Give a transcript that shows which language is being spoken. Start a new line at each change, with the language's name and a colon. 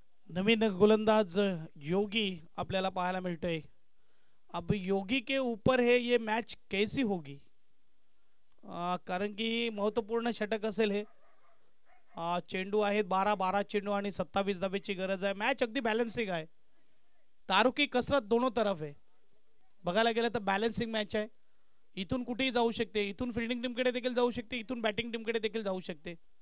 Marathi: नवीन गोलंदाज योगी आपल्याला पाहायला मिळतोय.
Hindi: अब योगी के ऊपर है ये मैच कैसी होगी,
Marathi: कारण की महत्वपूर्ण षटक असेल हे. चेंडू आहेत 12 चेंडू आणि 27 धावेची गरज आहे. मॅच अगदी बॅलन्सिंग आहे, तारुकी कसरत
Hindi: दोनों तरफ
Marathi: आहे. बघायला गेलं तर बॅलन्सिंग मॅच आहे. इथून कुठेही जाऊ शकते, इथून फिल्डिंग टीमकडे देखील जाऊ शकते, इथून बॅटिंग टीमकडे देखील जाऊ शकते.